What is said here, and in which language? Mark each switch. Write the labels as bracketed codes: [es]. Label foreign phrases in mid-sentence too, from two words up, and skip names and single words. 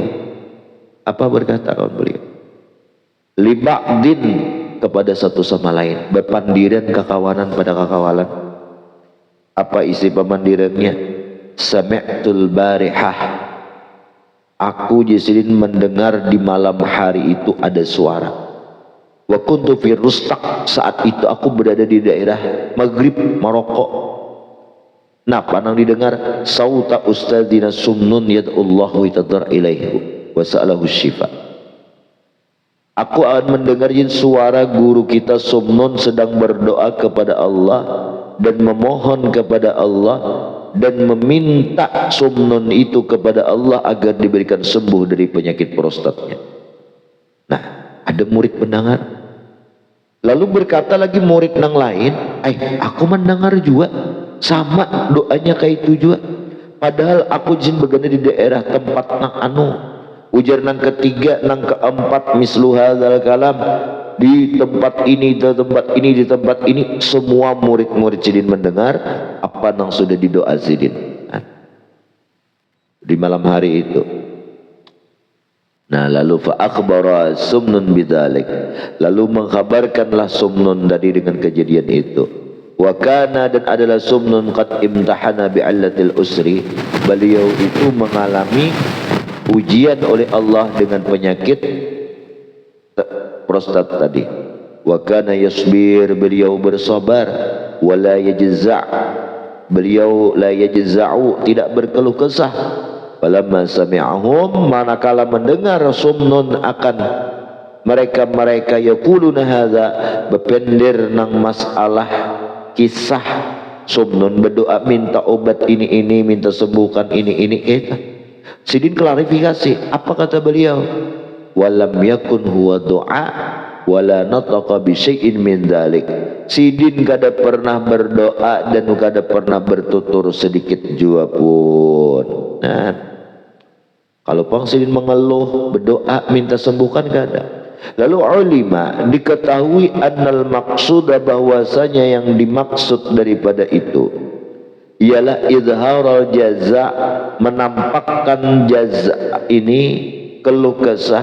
[bjn] Apa berkata kawan beliau? [ar] لبعض, [bjn] kepada satu sama lain, berpandiran kekawanan pada kekawalan. Apa isi pemandirannya? [ar] سمعت البارحة, [bjn] aku jisidin mendengar di malam hari itu ada suara. [ar] وكنت في رستاق, [bjn] saat itu aku berada di daerah Maghrib Maroko. Nah, panang didengar [ar] صوت أستاذنا سمنون يدعو الله يتضرع إليه وسأله الشفاء. [bjn] Aku akan mendengar suara guru kita Sumnun sedang berdoa kepada Allah dan memohon kepada Allah dan meminta Sumnun itu kepada Allah agar diberikan sembuh dari penyakit prostatnya. Nah, ada murid mendengar. Lalu berkata lagi murid yang lain, aku mendengar juga sama doanya kayak itu juga. Padahal aku jin begana di daerah tempat nang anu. Ujar nang ketiga, nang keempat, [ar] مثل هذا الكلام, [bjn] di tempat ini, di tempat ini, di tempat ini, semua murid-murid sidin mendengar apa nang sudah didoa sidin di malam hari itu. Nah, lalu [ar] فأخبر سمنون بذلك, [bjn] lalu mengkhabarkanlah Sumnun tadi dengan kejadian itu. [ar] وكان, [bjn] dan adalah [ar] سمنون قد امتحن بعلة العسر, [bjn] beliau itu mengalami ujian oleh Allah dengan penyakit prostat tadi. [ar] وكان يصبر, [bjn] beliau bersabar, [ar] ولا يجزع', [bjn] beliau [ar] لا يجزع, [bjn] tidak berkeluh kesah. [ar] فلما سمعهم, [bjn] manakala mendengar Sumnun akan mereka [ar] يقولون هذا, [bjn] bependir nang masalah kisah Sumnun berdoa minta obat ini, minta sembuhkan ini sidin klarifikasi. Apa kata beliau? [ar] ولم يكن هو دعا ولا نطق بشيء من ذلك, [bjn] sidin kada pernah berdoa dan kada pernah bertutur sedikit jua pun. Nah, kalau pang sidin mengeluh, berdoa minta sembuhkan kada. Lalu ulima diketahui [ar] أن المقصود, [bjn] bahwasanya yang dimaksud daripada itu ialah [ar] إظهار الجزع, [bjn] menampakkan jaza ini, keluh kesah.